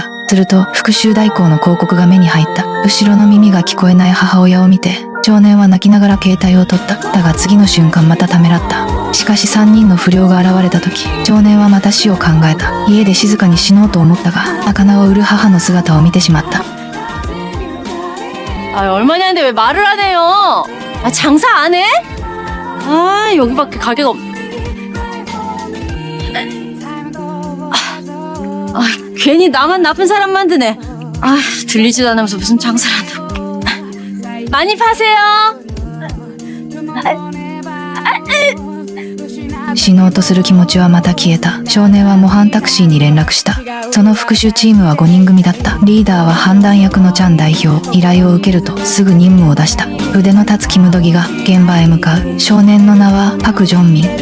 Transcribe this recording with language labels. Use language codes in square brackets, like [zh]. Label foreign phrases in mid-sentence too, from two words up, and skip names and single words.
[ja] すると復讐代行の広告が目に入った。後ろの耳が聞こえない母親を見て、少年は泣きながら携帯を取った。だが次の瞬間またためらった。しかし3人の不良が現れた時、少年はまた死を考えた。家で静かに死のうと思ったが、魚を売る母の姿を見てしまった。 [ko] 얼마나 하는데 왜 말을 안 해요? 장사 안 해? 여기밖에 가게가 없... 괜히 나만 나쁜 사람 만드네. 들리지도 않으면서 무슨 장사를 한다고. 많이 파세요. [ja] 死のうとする気持ちはまた消えた。少年は模範タクシーに連絡した。その復讐チームは5人組だった。リーダーは判断役のチャン代表。依頼を受けるとすぐ任務を出した。腕の立つキムドギが現場へ向かう。少年の名はパク・ジョンミン。